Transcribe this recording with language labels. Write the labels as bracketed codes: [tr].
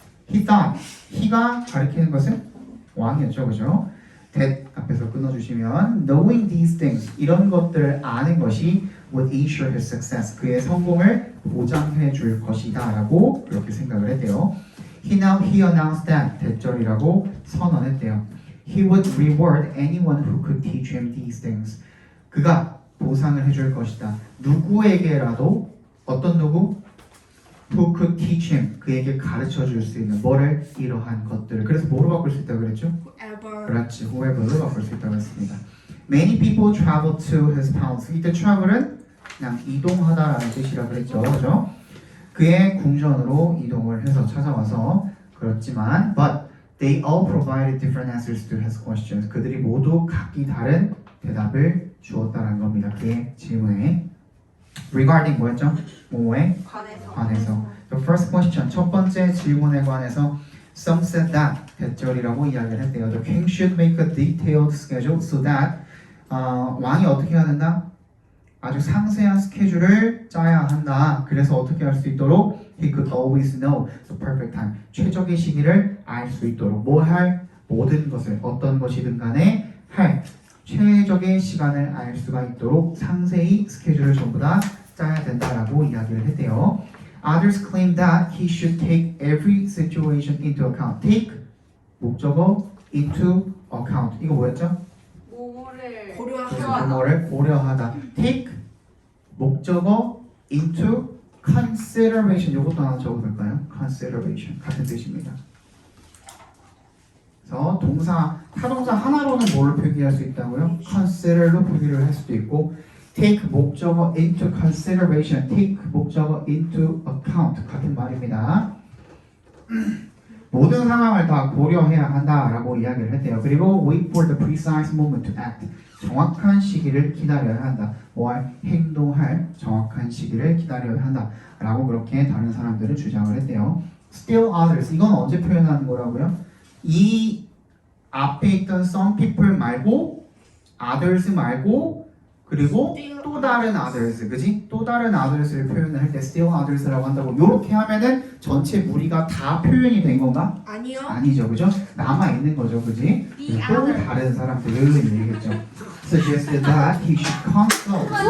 [en] He thought, [ko] he가 가리키는 것은 왕이었죠, 그죠? that 앞에서 끊어주시면 [en] knowing these things, [ko] 이런 것들을 아는 것이 [en] would ensure his success, [ko] 그의 성공을 보장해 줄 것이다 라고 그렇게 생각을 했대요. [en] He announced that, [ko] 대절이라고 선언했대요. [en] He would reward anyone who could teach him these things, [ko] 그가 보상을 해줄 것이다. 누구에게라도, 어떤 누구? [en] Who could teach him, [ko] 그에게 가르쳐 줄 수 있는 뭐를? 이러한 것들을. 그래서 뭐로 바꿀 수 있다고 그랬죠? [en] Whoever. [ko] 그렇지, whoever로 바꿀 수 있다고 했습니다. [en] Many people travel to his palace. [ko] 이때 travel은 그냥 이동하다라는 뜻이라고 그랬죠, 그죠? 그의 궁전으로 이동을 해서 찾아와서 그렇지만, [en] but they all provided different answers to his questions. [ko] 그들이 모두 각기 다른 대답을 주었다는 겁니다. 그의 질문에. Regarding 뭐였죠? 뭐에 관해서. [en] The first question, [ko] 첫 번째 질문에 관해서 [en] some said that, [ko] 대절이라고 이야기를 했대요. [en] The king should make a detailed schedule so that [ko] 왕이 어떻게 해야 된다? 아주 상세한 스케줄을 짜야 한다. 그래서 어떻게 할 수 있도록 [en] he could always know the perfect time, [ko] 최적의 시기를 알 수 있도록 뭐 할? 모든 것을, 어떤 것이든 간에 할 최적의 시간을 알 수가 있도록 상세히 스케줄을 전부 다 짜야 된다라고 이야기를 했대요. [en] Others claim that he should take every situation into account. Take, 목적어, into account. [ko] 이거 뭐였죠? 고려하다. 고려하다. [en] Take, 목적어, into consideration. [ko] 이것도 하나 적어볼까요? consideration. 같은 뜻입니다. 그래서 타동사 하나로는 뭘 표기할 수 있다고요? consider로 표기를 할 수도 있고, take 목적어 into consideration, take 목적어 into account 같은 말입니다. 모든 상황을 다 고려해야 한다라고 이야기를 했대요. 그리고 [en] wait for the precise moment to act, [ko] 정확한 시기를 기다려야 한다. 행동할 정확한 시기를 기다려야 한다라고 그렇게 다른 사람들은 주장을 했대요. Still others, 이건 언제 표현하는 거라고요? 이 앞에 있던 some people 말고 others 말고 그리고 또 다른 others, 그지? 또 다른 others를 표현을 할 때 still others라고 한다고. 이렇게 하면은 전체 무리가 다 표현이 된 건가? 아니요. 아니죠, 그죠? 남아 있는 거죠, 그지? [en] The [ko] 또 [en] others. [ko] 다른 사람들을 얘기했죠. [en] Suggested that he should consult.